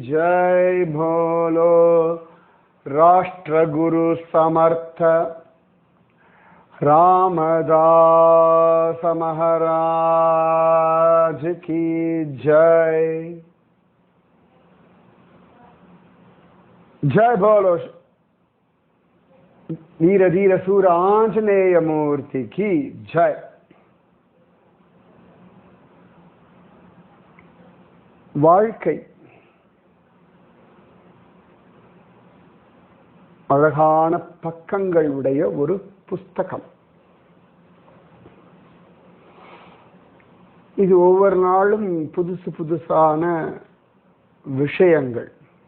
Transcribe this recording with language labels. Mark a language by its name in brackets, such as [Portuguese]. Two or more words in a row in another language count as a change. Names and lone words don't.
[Hindi] जय बोलो राष्ट्रगुरु समर्थ रामदास महाराज की जय। जय बोलो वीर धीर सूर आंजनेय मूर्ति की जय। [Tamil] வாழ்க்கை அழகான பக்கங்கள் உடைய ஒரு புஸ்தகம். இது ஒவ்வொரு நாளும் புதுசு புதுசான விஷயங்கள்.